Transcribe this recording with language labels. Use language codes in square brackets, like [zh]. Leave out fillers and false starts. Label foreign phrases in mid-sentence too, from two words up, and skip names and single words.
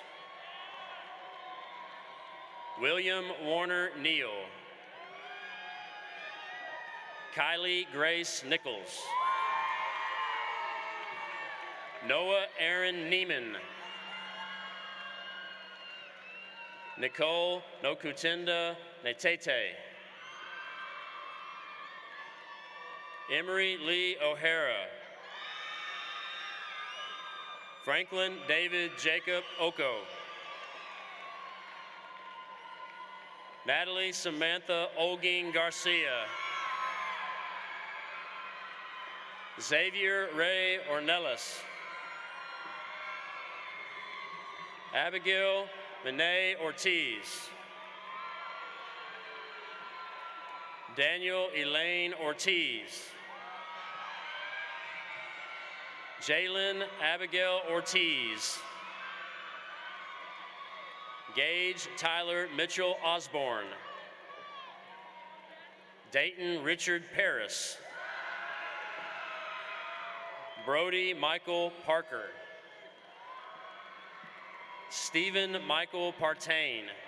[en] William Warner Neal. Kylie Grace Nichols. Noah Aaron Neiman. Nicole Nokutenda Netete. Emery Lee O'Hara. Franklin David Jacob Oko. Natalie Samantha Olgin Garcia. Xavier Ray Ornelas. Abigail Benet Ortiz. Daniel Elaine Ortiz. Jalen Abigail Ortiz. Gage Tyler Mitchell Osborne. Dayton Richard Paris. Brody Michael Parker. Stephen Michael Partain.